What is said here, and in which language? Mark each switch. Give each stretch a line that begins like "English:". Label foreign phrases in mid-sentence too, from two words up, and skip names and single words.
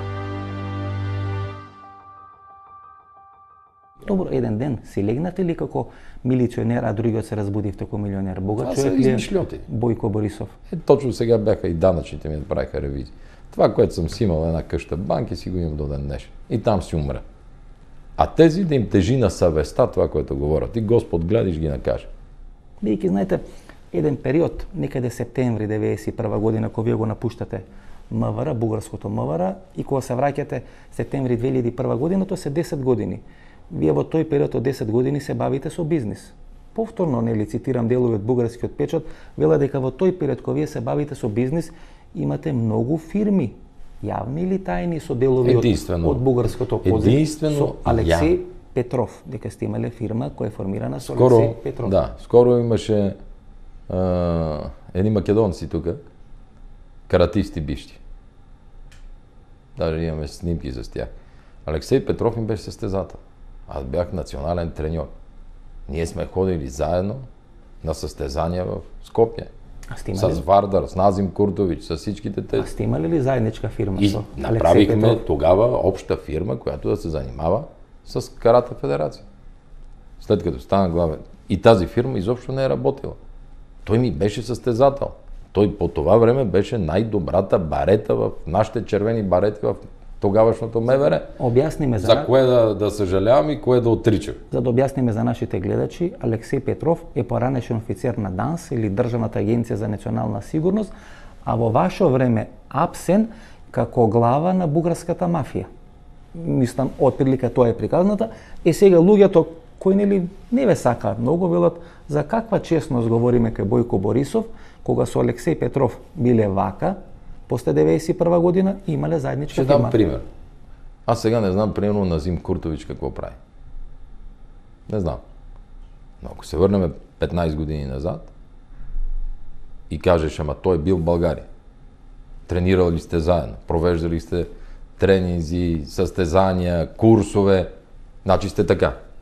Macedonian: Добро, еден ден си легнате ли како милиционер, а другиот се разбудив како милионер? Богат
Bulgarian: Това са
Macedonian: човек ли е
Bulgarian: измишльоти. Бойко Борисов? Точно сега бяха и данъчните ми направиха ревизии. Това, което съм си имал една къща банки, си го имам до ден днешен. И там си умра. А тези да им тежи на съвестта това, което говорят. И Господ гледаш ги накаже.
Macedonian: Бидејќи, знаете, еден период, некаде септември 91 година, кога вие го напуштате МВР, бугарското МВР, и кога се враќате септември 2001 година, тоа се 10 години. Вие во тој период од 10 години се бавите со бизнис. Повторно, нели, цитирам делови од бугарскиот печат, вела дека во тој период кога вие се бавите со бизнис, имате многу фирми, јавни или тајни, со делови од бугарското козе, со Алексеј Петров, дека сте имале фирма која е формирана со Алексеј Петров.
Bulgarian: Да, скоро имаше едни македонци тука, каратисти бивши. Даже имаме снимки с тях. Алексеј Петров им беше състезател. Аз бях национален треньор. Ние сме ходили заедно на състезания в Скопje. С Вардар, с Назим Куртович, с всичките тези.
Macedonian: А сте имали ли заедничка фирма?
Bulgarian: И направихме тогава обща фирма, която да се занимава с Карате федерация. След като стана главен. И тази фирма изобщо не е работила. Той ми беше състезател. Той по това време беше най-добрата барета в нашите червени барети в тогавашното МВР.
Macedonian: Обясниме
Bulgarian: за кое да съжалявам и кое да отричам.
Macedonian: За да обясниме за нашите гледачи, Алексеј Петров е поранешен офицер на ДАНС или Државната агенција за национална сигурност, а во ваше време апсен како глава на бугарската мафија. Мислам, отприлика тоа е приказната. Сега луѓето кои нели не ве сакаат многу, велат за каква честност говориме кај Бојко Борисов, кога со Алексеј Петров биле вака, после 91 година имале заедничка фирма.
Bulgarian: Ще дам пример. Аз сега не знам, примерно, Назим Куртович какво прави. Не знам. Но ако се върнем 15 години назад и кажеш, ама тој бил в Българија. Тренирали сте заедно, провеждали сте тренинзи, състезания, курсове, значи сте така.